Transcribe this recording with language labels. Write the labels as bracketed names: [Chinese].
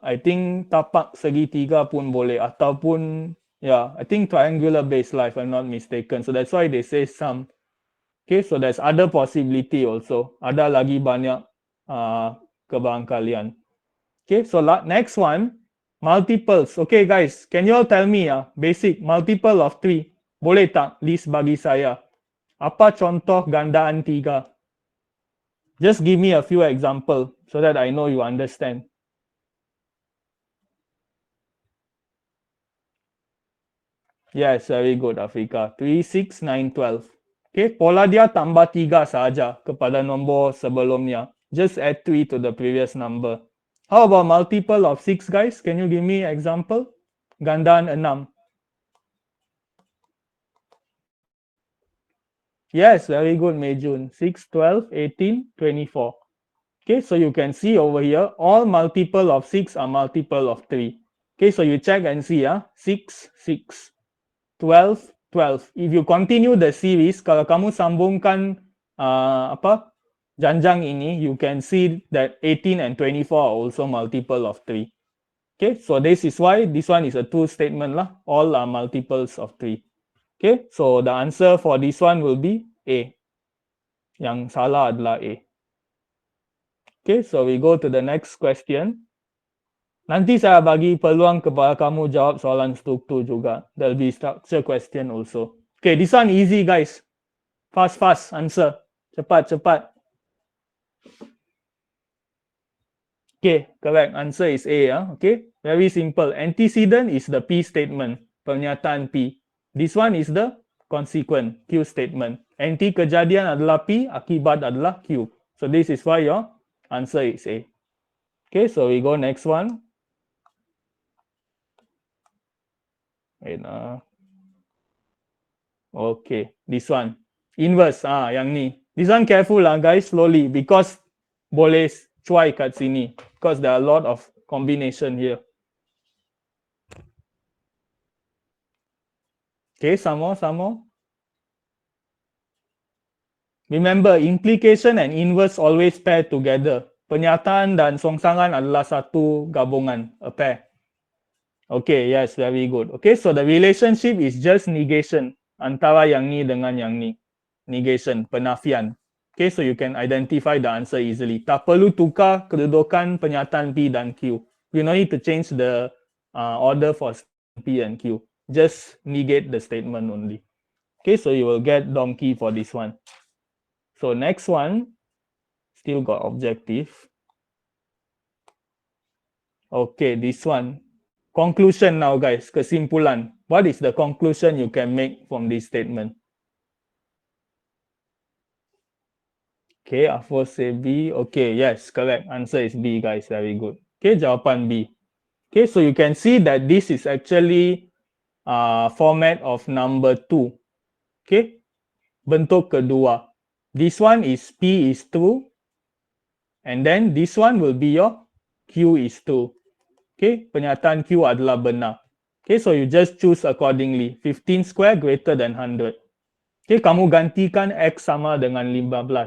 [English] I think [Malay] tapak segitiga pun boleh ataupun [English] I think triangular base lah if I'm not mistaken. So that's why they say some. Okay, so there's other possibility also. [Malay] Ada lagi banyak kebarangkalian. [English] Okay, so next one, multiples. Okay guys, can you all tell me basic multiple of 3? [Malay] Boleh tak list bagi saya? Apa contoh gandaan 3? [English] Just give me a few examples so that I know you understand. Yes, very good, Afrika. 3, 6, 9, 12. [Malay] Okay, pola dia tambah 3 saja kepada nombor sebelumnya. [English] Just add 3 to the previous number. How about multiple of 6, guys? Can you give me example? [Malay] Gandaan 6. [English] Yes, very good, Mejun. 6, 12, 18, 24. Okay, so you can see over here, all multiple of 6 are multiple of 3. Okay, so you check and see, 6, 6, 12, 12. If you continue the series, [Malay] kalau kamu sambungkan janjang ini, [English] you can see that 18 and 24 are also multiple of 3. Okay, so this is why this one is a true statement lah. All are multiples of 3. Okay, so the answer for this one will be A. [Malay] Yang salah adalah A. [English] Okay, so we go to the next question. [Malay] Nanti saya bagi peluang kepada kamu jawab soalan struktur juga. [English] There will be structure question also. Okay, this one easy guys. Fast answer. [Malay] Cepat. [English] Okay, correct. Answer is A. Okay, very simple. Antecedent is the P statement. [Malay] Pernyataan P. [English] This one is the consequent Q statement. [Malay] Anti kejadian adalah P, akibat adalah Q. [English] So this is why your answer is A. Okay, so we go next one. Wait, okay, this one. Inverse, [Malay] yang ni. [English] This one careful guys, slowly, because [Malay] boleh cuai kat sini. [English] Because there are a lot of combination here. Okay, some more. Remember, implication and inverse always pair together. [Malay] Pernyataan dan songsangan adalah satu gabungan, [English] a pair. Okay, yes, very good. Okay, so the relationship is just negation [Malay] antara yang ni dengan yang ni. [English] Negation, [Malay] penafian. [English] Okay, so you can identify the answer easily. [Malay] Tak perlu tukar kedudukan pernyataan P dan Q. [English] You don't need to change the order for P and Q. Just negate the statement only. Okay, so you will get donkey for this one. So next one, still got objective. Okay, this one. Conclusion now, guys. [Malay] Kesimpulan. [English] What is the conclusion you can make from this statement? Okay, Afo say B. Okay, yes, correct. Answer is B, guys. Very good. Okay, [Malay] jawapan B. [English] Okay, so you can see that this is actually format of number 2. Okay, [Malay] bentuk kedua. [English] This one is P is true. And then this one will be your Q is true. [Malay] Okay, pernyataan Q adalah benar. [English] Okay, so you just choose accordingly. 15 square greater than 100. [Malay] Okay, kamu gantikan X sama dengan 15.